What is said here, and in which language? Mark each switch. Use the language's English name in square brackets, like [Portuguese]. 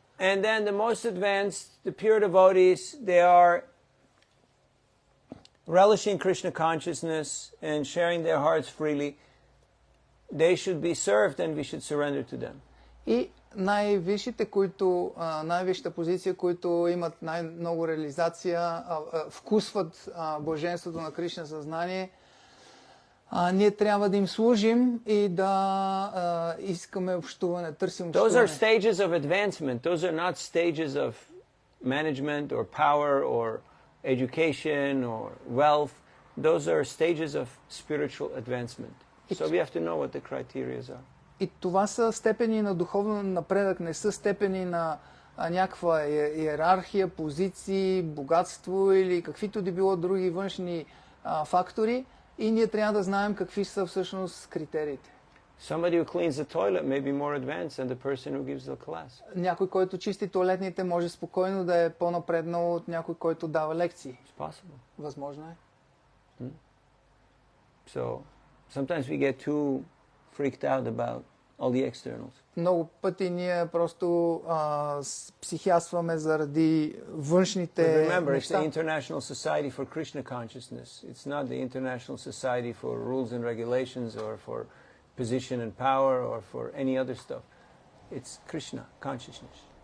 [English] And then the most advanced, the pure devotees, they are relishing Krishna consciousness and sharing their hearts freely. They should be served and we should surrender to them. [Bulgarian] И най-висшите, най-висшата позиция, които имат най-много реализация, вкусват блаженството на Кришна съзнание, ние трябва да им служим и да искаме общуване, търсим общуване. [English] Those are stages of advancement. Those are not stages of management or power or education or wealth. Those are stages of spiritual advancement. So we have to know what the criteria are. [Bulgarian] И това са степени на духовен напредък, не са степени на някаква иерархия, позиции, богатство или каквито да било други външни фактори. И ние трябва да знаем какви са всъщност критериите. [English] Somebody who cleans the toilet may be more advanced than the person who gives the class. [Bulgarian] Някой, който чисти тоалетните, може спокойно да е по-напреднал от някой, който дава лекции. [English] It's possible. [Bulgarian] Възможно е. [English] So sometimes we get too freaked out about all the externals. [Bulgarian] Много пъти ние просто психясваме заради външните [English] Remember, it's [Bulgarian] неща. [English] the International Society for Krishna Consciousness. It's not the International Society for Rules and Regulations or for position and power or for any other stuff. It's Krishna consciousness.